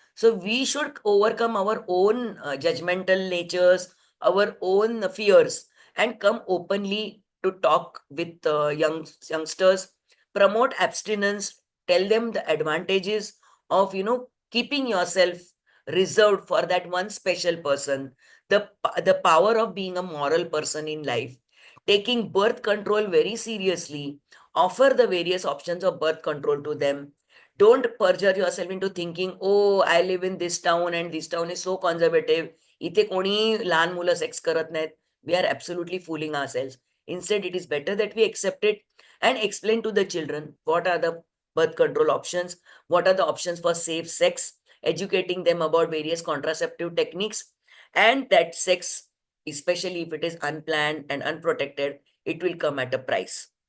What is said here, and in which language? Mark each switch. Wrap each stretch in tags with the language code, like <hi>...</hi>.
<en>So we should overcome our own judgmental natures, our own fears, and come openly to talk with youngsters, promote abstinence, tell them the advantages of keeping yourself reserved for that one special person, the power of being a moral person in life, taking birth control very seriously, Offer the various options of birth control to them. Don't perjure yourself into thinking, oh, I live in this town and this town is so conservative.</en> <mr>इथे कोणी लहान मुलं sex करत नाहीत.</mr> <en>We are absolutely fooling ourselves. Instead, it is better that we accept it and explain to the children what are the birth control options, what are the options for safe sex, educating them about various contraceptive techniques, and that sex, especially if it is unplanned and unprotected, it will come at a price.</en>